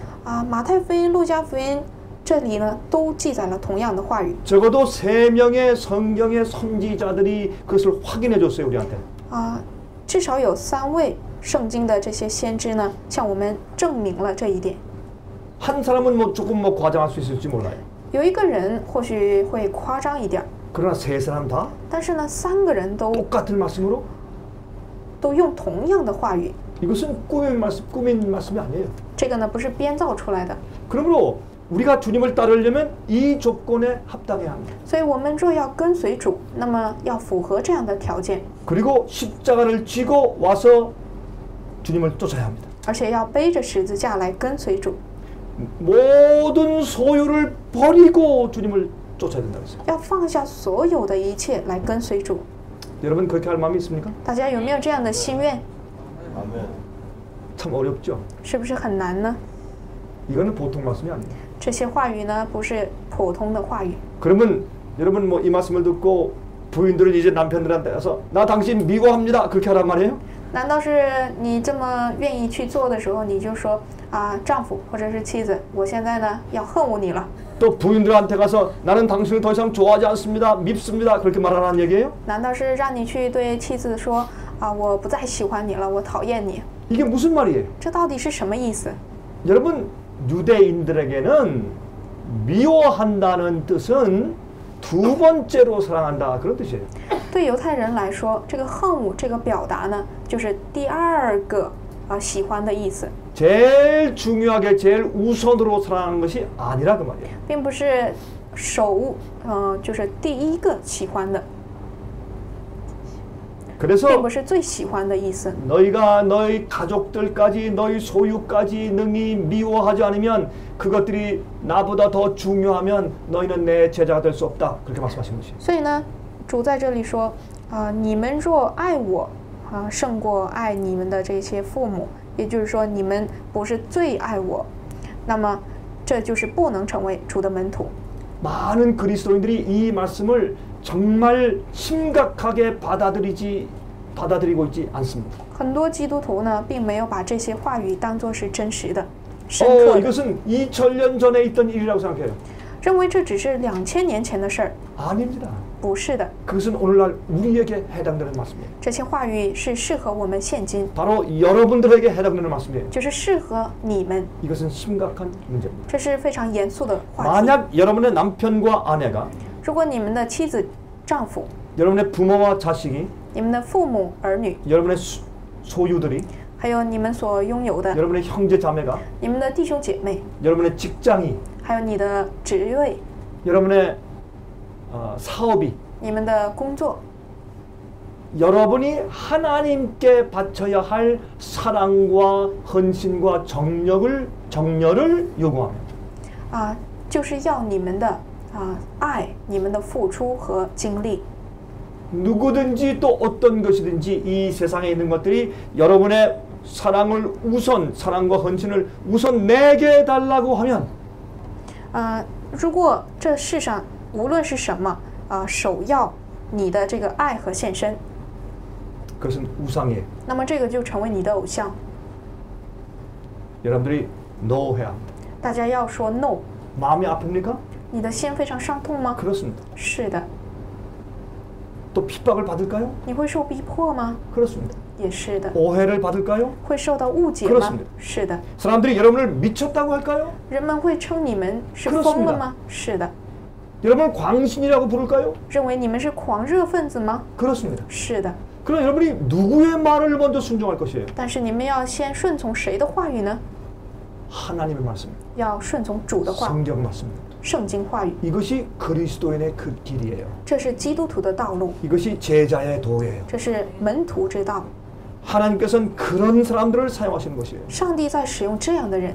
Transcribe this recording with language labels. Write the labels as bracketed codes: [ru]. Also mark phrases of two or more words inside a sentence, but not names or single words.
[zh] 马太福音、路加福音这里呢都记载了同样的话语 [ko] 적어도 3명의 성경의 선지자들이 그것을 확인해 줬어요, 우리한테. [zh] 至少有3位圣经的这些先知呢，向我们证明了这一点。 [ko] 한 사람은 조금 과장할 수 있을지 몰라요. [zh] 有一个人或许会夸张一点， [ko] 그러나 3사람 다 [zh] 但是呢，3个人都 [ko] 똑같은 말씀으로 [zh] 用同样的话语， [ko] 이것은 꾸민 말씀이 아니에요. [zh] 这个呢不是编造出来的。 [ko] 그러므로 우리가 주님을 따르려면 이 조건에 합당해야 합니다. [zh] 所以我们若要跟随主，那么要符合这样的条件， [ko] 그리고 십자가를 지고 와서 주님을 쫓아야 합니다. [zh] 而且要背着十字架来跟随主， [ko] 모든 소유를 버리고 주님을 쫓아야 된다고 했어요. [zh] 要放下所有的一切来跟随主。 [ko] 여러분 그렇게 할 마음이 있습니까? [zh] 大家有没有这样的心愿？ [ko] 참 어렵죠. [zh] 是不是很难呢？ [ko] 이거는 보통 말씀이 아니에요. [zh] 这些话语呢，不是普通的话语。 [ko] 그러면 여러분 이 말씀을 듣고 부인들은 이제 남편들한테 가서 나 당신 미워합니다. 그렇게 하란 말이에요? [zh] 难道是你这么愿意去做的时候，你就说丈夫或者是妻子，我现在呢要恨恶你了？ [ko] 또 부인들한테 가서 나는 당신을 더 이상 좋아하지 않습니다. 밉습니다. 그렇게 말하라는 얘기예요? [zh] 难道是让你去对妻子说我不再喜欢你了，我讨厌你？ [ko] 이게 무슨 말이에요? [zh] 这到底是什么意思？ [ko] 여러분 유대인들에게는 미워한다는 뜻은 두 번째로 사랑한다 그런 뜻이에요. [zh] 对犹太人来说，这个恨恶这个表达呢，就是第二个喜欢的意思， [ko] 제일 중요하게 제일 우선으로 사랑하는 것이 아니라 그 말이에요. [zh] 并不是就是第一个喜欢的， [ko] 그래서 [zh] 并不是最喜欢的意思。 [ko] 너희가 너희 가족들까지 너희 소유까지 능히 미워하지 않으면 그것들이 나보다 더 중요하면 너희는 내 제자가 될 수 없다. 그렇게 말씀하신 것이에요. [zh] 所以呢，主在这里说，你们若爱我，胜过爱你们的这些父母，也就是说，你们不是最爱我，那么这就是不能成为主的门徒。 [ko] 많은 그리스도인들이 이 말씀을 정말 심각하게 받아들이고 있지 않습니다. [zh] 很多基督徒呢，并没有把这些话语当作是真实的、深刻的。 [ko] 이것은 2000년 전에 있던 일이라고 생각해요. [zh] 认为这只是2000年前的事儿。 [ko] 아닙니다. [zh] 不是的， [ko] 그것은 오늘날 우리에게 해당되는 말씀이에요. [zh] 这些话语是适合我们现今， [ko] 바로 여러분들에게 해당되는 말씀이에요. [zh] 就是适合你们。 [ko] 이것은 심각한 문제입니다. [zh] 这是非常严肃的话题。 [ko] 만약 여러분의 남편과 아내가 [zh] 如果你们的妻子、丈夫、 [ko] 여러분의 부모와 자식이 [zh] 你们的父母、儿女， [ko] 여러분의 소유들이 [zh] 还有你们所拥有的， [ko] 여러분의 형제 자매가 [zh] 你们的弟兄姐妹， [ko] 여러분의 직장이 [zh] 还有你的职位， [ko] 여러분의 사업이 [zh] 你们的工作， [ko] 여러분이 하나님께 바쳐야 할 사랑과 헌신과 정열을 요구하며 [zh] 就是要你们的爱，你们的付出和精力。 [ko] 누구든지 또 어떤 것이든지 이 세상에 있는 것들이 여러분의 사랑과 헌신을 우선 내게 달라고 하면 [zh] 如果这世上无论是什么首要你的这个爱和献身， [ko] 그것은 우상이에요. [zh] 那么这个就成为你的偶像。 [ko] 여러분들이 no 해야 합니다. [zh] 大家要说 no。 [ko] 마음이 아픕니까? [zh] 你的心非常伤痛吗？ [ko] 그렇습니다. [zh] 是的。 [ko] 또 핍박을 받을까요? [zh] 你会受逼迫吗？ [ko] 그렇습니다. [zh] 也是的。 [ko] 오해를 받을까요? [zh] 会受到误解吗？ [ko] 그렇습니다. [zh] 是的。 [ko] 사람들이 여러분을 미쳤다고 할까요? [zh] 人们会称你们是疯了吗？是的。 [ko] 여러분을 광신이라고 부를까요? [zh] 认为你们是狂热分子吗？ [ko] 그렇습니다. [zh] 是的。 [ko] 그럼 여러분이 누구의 말을 먼저 순종할 것이에요? [zh] 但是你们要先顺从谁的话语呢？ [ko] 하나님의 말씀, [zh] 要顺从主的话， [ko] 성경 말씀입니다. [zh] 圣经话语。 [ko] 이것이 그리스도인의 그 길이에요. [zh] 这是基督徒的道路， [ko] 이것이 제자의 도예요. [zh] 这是门徒之道。 [ko] 하나님께서는 그런 사람들을 사용하시는 것이에요. [zh] 上帝在使用这样的人，